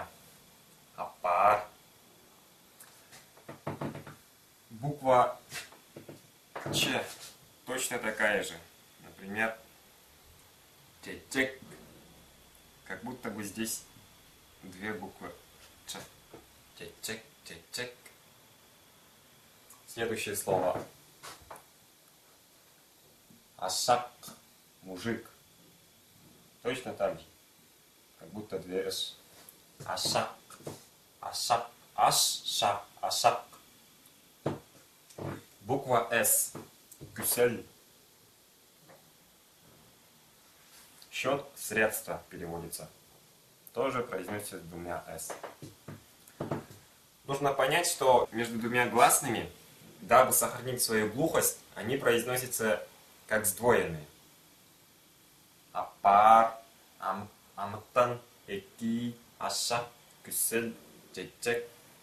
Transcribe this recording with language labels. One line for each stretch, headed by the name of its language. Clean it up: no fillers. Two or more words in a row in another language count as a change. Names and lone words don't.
Russian: Апар. Буква Ч точно такая же. Например, чечек. Как будто бы здесь две буквы Ч.
Crimean Tatar: Чечек, чечек.
Russian: Следующее слово. Ашак. Мужик. Точно так же. Как будто две С.
Crimean Tatar: Ашак. Ашак. Аш-ша. Ашак.
Russian: Буква С. Гюсель. Счет, средства переводится. Тоже произносится с двумя С. Нужно понять, что между двумя гласными, дабы сохранить свою глухость, они произносятся как сдвоенные.
Crimean Tatar: Апар, амтан, эки, аша, кюсель, чечек.